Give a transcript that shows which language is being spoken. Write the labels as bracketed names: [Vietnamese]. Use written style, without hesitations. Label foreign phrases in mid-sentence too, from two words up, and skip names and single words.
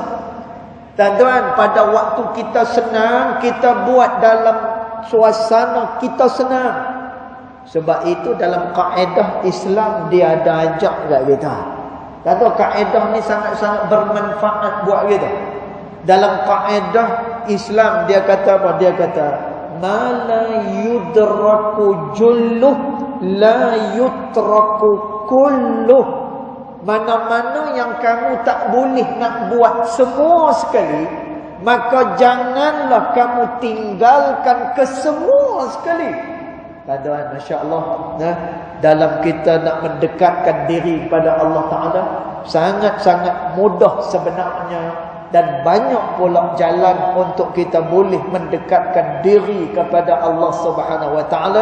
[Malay] Dan pada waktu kita senang, kita buat dalam suasana kita senang. Sebab itu dalam kaedah Islam dia ada ajak kat kita. Kata kaedah ni sangat-sangat bermanfaat buat kita. Dalam kaedah Islam dia kata apa? Dia kata [Arabic] ما لا يدرك جله لا يترك كله. [Malay] Mana-mana yang kamu tak boleh nak buat semua sekali, maka janganlah kamu tinggalkan kesemua sekali. Tuan-tuan, masya-Allah, dalam kita nak mendekatkan diri kepada [Arabic] الله تعالى, [Malay] sangat-sangat mudah sebenarnya dan banyak pula jalan untuk kita boleh mendekatkan diri kepada [Arabic] الله سبحانه وتعالى.